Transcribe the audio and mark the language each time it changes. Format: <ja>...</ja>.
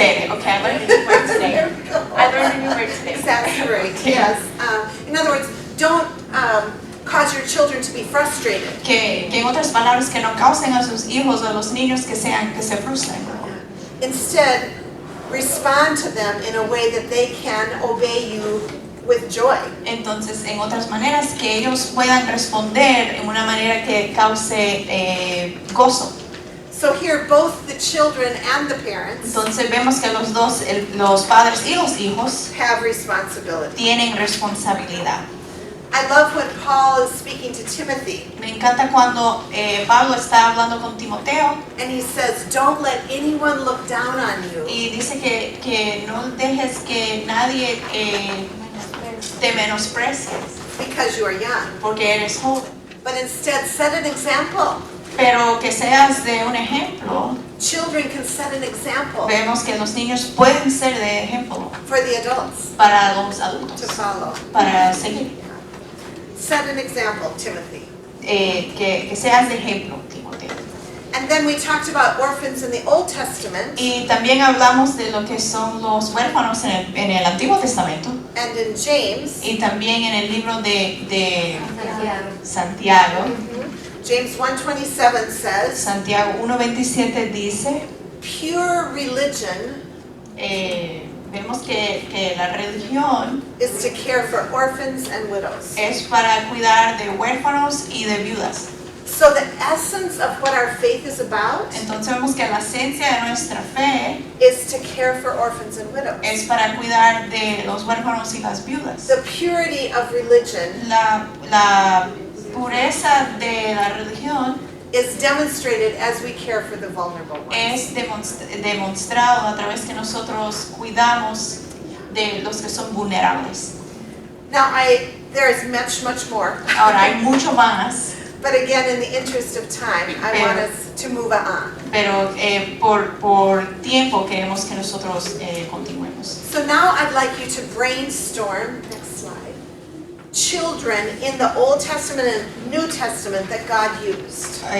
<en>Okay, I learned a new word today. Exasperate, yes. In other words, don't cause your children to be frustrated.</en> <es>Que en otras palabras, que no causen a sus hijos o a los niños que se frustren.</es> <en>Instead, respond to them in a way that they can obey you with joy.</en> <es>Entonces, en otras maneras, que ellos puedan responder en una manera que cause gozo.</es> <en>So here, both the children and the parents</en> <es>Entonces vemos que los dos, los padres y los hijos,</es> <en>have responsibility.</en> <es>tienen responsabilidad.</es> <en>I love when Paul is speaking to Timothy,</en> <es>Me encanta cuando Pablo está hablando con Timoteo</es> <en>and he says, don't let anyone look down on you</en> <es>y dice que no dejes que nadie te menosprecie</es> <en>because you are young,</en> <es>porque eres joven,</es> <en>but instead set an example.</en> <es>pero que seas de un ejemplo.</es> <en>Children can set an example</en> <es>Vemos que los niños pueden ser de ejemplo</es> <en>for the adults</en> <es>para los</es> <en>to</en> <es>adultos,</es> <en>follow.</en> <es>para seguir.</es> <en>Set an example, Timothy.</en> <es>Que seas de ejemplo, Timoteo.</es> <en>And then we talked about orphans in the Old Testament</en> <es>Y también hablamos de lo que son los huérfanos en el Antiguo Testamento</es> <en>and in James.</en> <es>y también en el libro de Santiago.</es> <en>James 1:27 says,</en> <es>Santiago 1:27 dice,</es> <en>pure religion</en> <es>vemos que la religión</es> <en>is to care for orphans and widows.</en> <es>es para cuidar de huérfanos y de viudas.</es> <en>So the essence of what our faith is about</en> <es>Entonces vemos que la esencia de nuestra fe</es> <en>is to care for orphans and widows.</en> <es>es para cuidar de los huérfanos y las viudas.</es> <en>The purity of religion</en> <es>La pureza de la religión</es> <en>is demonstrated as we care for the vulnerable ones.</en> <es>es demostrado a través que nosotros cuidamos de los que son vulnerables.</es> <en>Now there is much more.</en> <es>Ahora hay mucho más,</es> <en>But again, in the interest of time, I want us to move on.</en> <es>pero por tiempo queremos que nosotros continuemos.</es> <en>So now I'd like you to brainstorm, next slide, children in the Old Testament and New Testament that God used.</en>